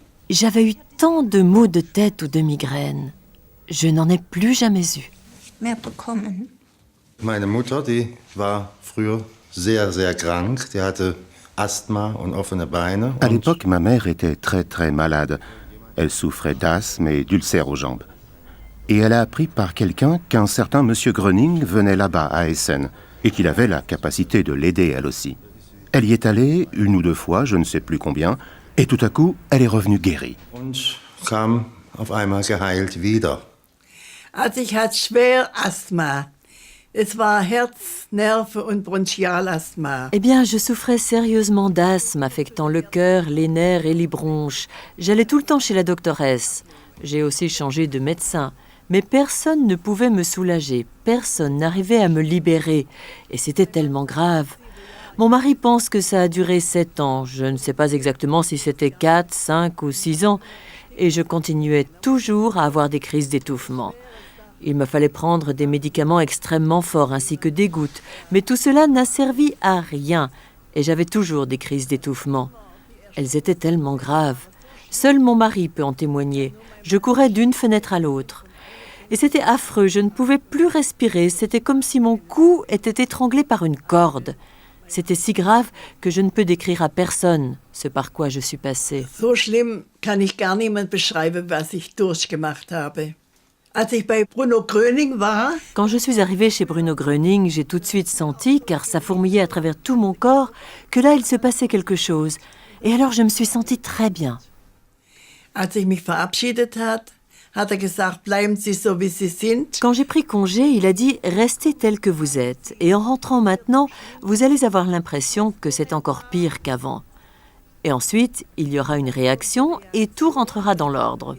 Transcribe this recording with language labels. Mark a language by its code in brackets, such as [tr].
[fr] J'avais eu tant de maux de tête ou de migraines. Je n'en ai plus jamais eu. [de] Meine Mutter, die war früher sehr, sehr krank. Die hatte Asthma und offene Beine. [fr] À l'époque, ma mère était très, très malade. Elle souffrait d'asthme et d'ulcères aux jambes. et elle a appris par quelqu'un qu'un certain monsieur Gröning venait là-bas à Essen et qu'il avait la capacité de l'aider elle aussi. Elle y est allée 1 ou 2 fois, je ne sais plus combien, et tout à coup, elle est revenue guérie. [de] Und kam auf einmal geheilt wieder. Also ich hatte schwer Asthma. Es war Herz-, Nerven- und Bronchialasthma. [fr] Eh bien, je souffrais sérieusement d'asthme affectant le cœur, les nerfs et les bronches. J'allais tout le temps chez la doctoresse. J'ai aussi changé de médecin. Mais personne ne pouvait me soulager. Personne n'arrivait à me libérer. Et c'était tellement grave. Mon mari pense que ça a duré 7 ans. Je ne sais pas exactement si c'était 4, 5 ou 6 ans. Et je continuais toujours à avoir des crises d'étouffement. Il me fallait prendre des médicaments extrêmement forts ainsi que des gouttes. Mais tout cela n'a servi à rien. Et j'avais toujours des crises d'étouffement. Elles étaient tellement graves. Seul mon mari peut en témoigner. Je courais d'une fenêtre à l'autre. Et c'était affreux. Je ne pouvais plus respirer. C'était comme si mon cou était étranglé par une corde. C'était si grave que je ne peux décrire à personne ce par quoi je suis passée. [de] So schlimm kann ich gar niemand beschreiben, was ich durchgemacht habe. Als ich bei Bruno Gröning war, [fr] quand je suis arrivée chez Bruno Gröning, j'ai tout de suite senti, car ça fourmillait à travers tout mon corps, que là il se passait quelque chose. Et alors je me suis sentie très bien. [de] Als ich mich verabschiedet hat gesagt, bleiben Sie so wie Sie sind. [fr] Quand j'ai pris congé, il a dit « Restez tel que vous êtes. Et en rentrant maintenant, vous allez avoir l'impression que c'est encore pire qu'avant. Et ensuite, il y aura une réaction et tout rentrera dans l'ordre. »